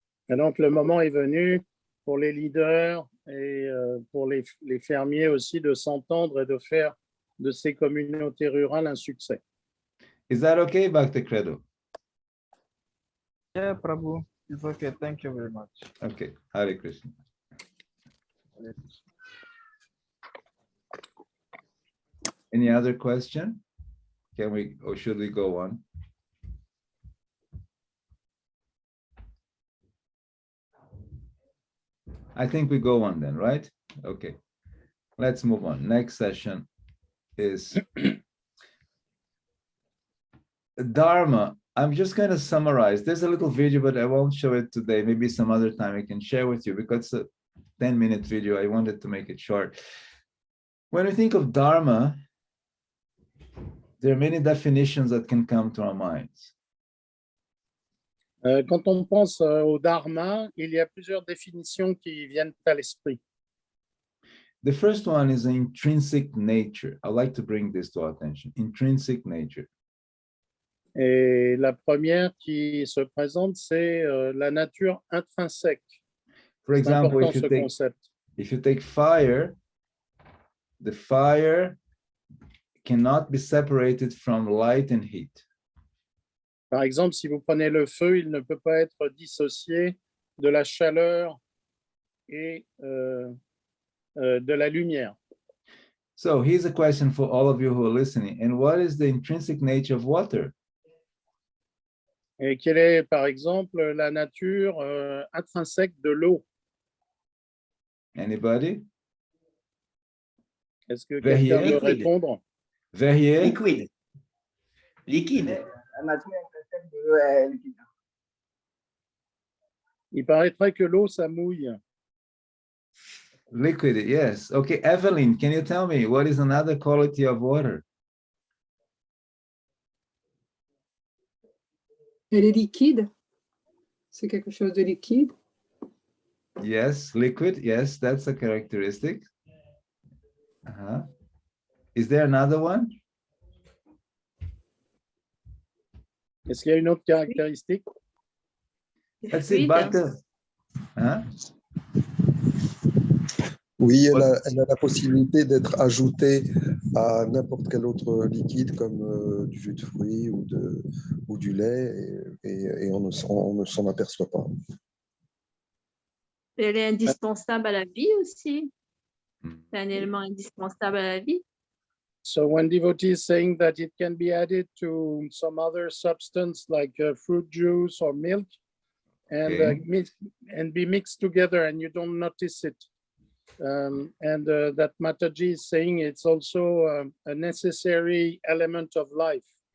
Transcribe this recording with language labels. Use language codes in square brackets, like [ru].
[fr] Et donc, le moment est venu pour les leaders et pour les fermiers aussi de s'entendre et de faire de ces communautés rurales un succès. [en] Is that okay, Bhakti Credo? Yeah, Prabhu, it's okay. Thank you very much. Okay, Hare Krishna. Any other question? Can we, or should we go on? I think we go on then, right? Okay, let's move on. Next session is Dharma. I'm just going to summarize. There's a little video, but I won't show it today. Maybe some other time I can share with you because it's a 10-minute video. I wanted to make it short. When we think of Dharma, there are many definitions that can come to our minds. [fr] Quand on pense au Dharma, il y a plusieurs définitions qui viennent à l'esprit. [en] The first one is intrinsic nature. I'd like to bring this to our attention. Intrinsic nature. [fr] Et la première qui se présente, c'est la nature intrinsèque. [en] For example, if you take fire, the fire cannot be separated from light and heat. [fr] Par exemple, si vous prenez le feu, il ne peut pas être dissocié de la chaleur et de la lumière. [en] So here's a question for all of you who are listening. And what is the intrinsic nature of water? [fr] Et quelle est, par exemple, la nature intrinsèque de l'eau? [en] Anybody? [fr] Est-ce que quelqu'un veut répondre? Verrier? Liquide. Liquide. La nature intrinsèque de l'eau est liquide. Il paraîtrait que l'eau, ça mouille. [en] Liquid, yes. Okay, Evelyn, can you tell me what is another quality of water? [fr] Elle est liquide. C'est quelque chose de liquide. [en] Yes, liquid. Yes, that's a characteristic. Is there another one? [fr] Est-ce qu'il y a une autre caractéristique? [en] Let's see, but, [fr] Oui, elle a la possibilité d'être ajoutée à n'importe quel autre liquide comme du jus de fruits ou du lait et on ne s'en aperçoit pas. Elle est indispensable à la vie aussi. Mm. C'est un élément indispensable à la vie. [en] So when devotee is saying that it can be added to some other substance like fruit juice or milk and, Okay. and be mixed together and you don't notice it. That Mataji is saying it's also a necessary element of life.